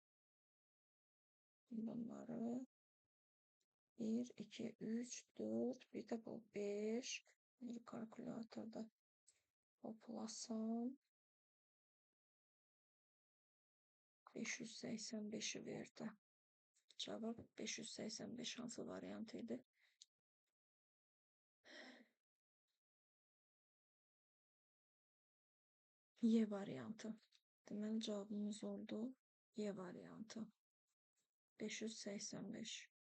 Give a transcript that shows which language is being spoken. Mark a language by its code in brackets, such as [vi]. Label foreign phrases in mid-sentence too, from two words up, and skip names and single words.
[tr] Bunları 1, 2, 3, 4, bir de bu 5. Bir kalkülatörde toplasam 585'i verdi. Cevap 585 hansı variantıydı? [az] Y variantı. Deməli cavabımız oldu Y variantı. 585.